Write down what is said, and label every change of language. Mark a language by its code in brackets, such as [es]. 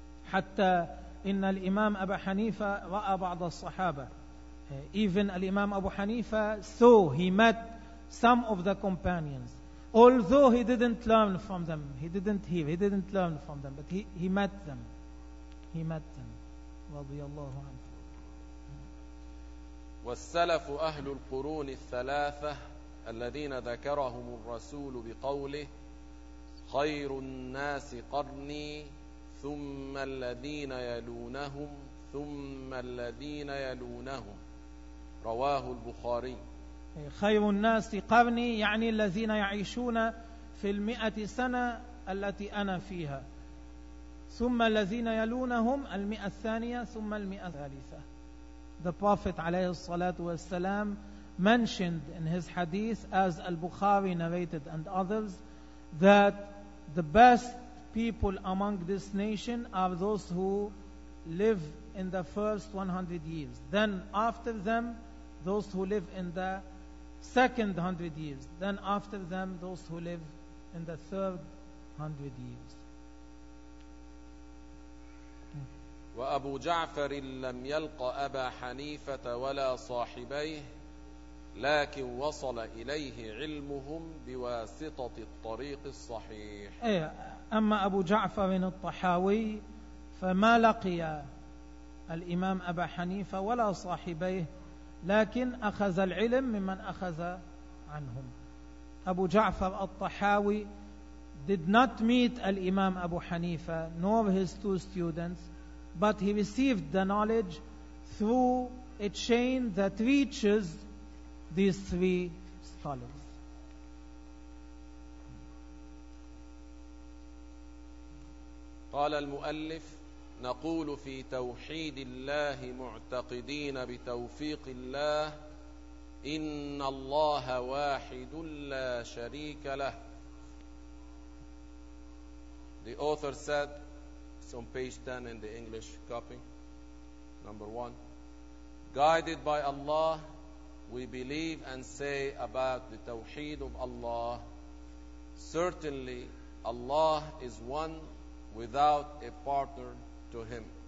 [ar] Hatta inna al-Imam Abu Hanifa ra'a ba'd as-sahaba. [en] Even al-Imam Abu Hanifa saw, he met some of the companions. Although he didn't learn from them, he didn't hear, he didn't learn from them, but he met them. He met them. [ar] Radiyallahu anhu. والسلف أهل القرون الثلاثة الذين ذكرهم الرسول بقوله خير الناس قرني ثم الذين يلونهم ثم الذين يلونهم رواه البخاري. خير الناس قرني يعني الذين يعيشون في المئة سنة التي أنا فيها ثم الذين يلونهم المئة الثانية ثم المئة الثالثة. [en] The Prophet [ar] عليه الصلاة والسلام [en] mentioned in his hadith, as Al-Bukhari narrated and others, that the best people among this nation are those who live in the first 100 years. Then after them, those who live in the second 100 years. Then after them, those who live in the third 100 years. [ar] وأبو جعفر لم يلق أبا حنيفة ولا صاحبيه لكن وصل إليه علمهم بواسطة الطريق الصحيح. أما أبو جعفر الطحاوي فما لقي الإمام أبا حنيفة ولا صاحبيه لكن أخذ العلم ممن أخذ عنهم. [en] أبو جعفر الطحاوي did not meet الإمام أبو حنيفة nor his two students, but he received the knowledge through a chain that reaches these three scholars. [ar] قال المؤلف نقول في توحيد الله معتقدين بتوفيق الله إن الله واحد لا شريك له. [en] The author said, it's on page 10 in the English copy. Number one, guided by Allah, we believe and say about the Tawheed of Allah, certainly Allah is one without a partner to Him.